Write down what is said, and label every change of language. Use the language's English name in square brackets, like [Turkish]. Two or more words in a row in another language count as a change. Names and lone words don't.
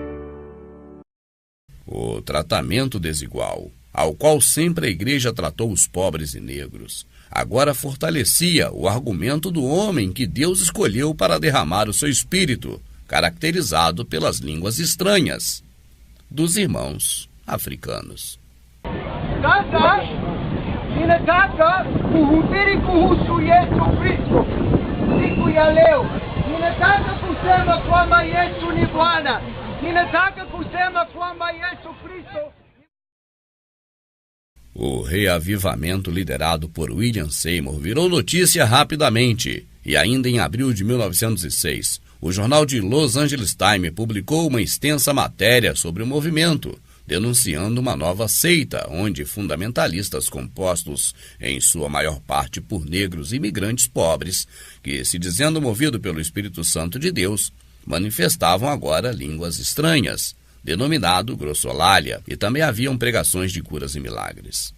[Portuguese] O tratamento desigual, ao qual sempre a igreja tratou os pobres e negros, agora fortalecia o argumento do homem que Deus escolheu para derramar o seu espírito, caracterizado pelas línguas estranhas dos irmãos africanos. [Swahili] Ninataka kuhubiri kuhusu Yesu Kristo siku ya leo. Ninataka kusema kwamba Yesu ni Bwana. Ninataka kusema kwamba Yesu Kristo. [Portuguese] O reavivamento liderado por William Seymour virou notícia rapidamente e ainda em abril de 1906, o jornal de Los Angeles Times publicou uma extensa matéria sobre o movimento, denunciando uma nova seita, onde fundamentalistas compostos, em sua maior parte por negros imigrantes pobres, que, se dizendo movido pelo Espírito Santo de Deus, manifestavam agora línguas estranhas, denominado grossolalia, e também haviam pregações de curas e milagres.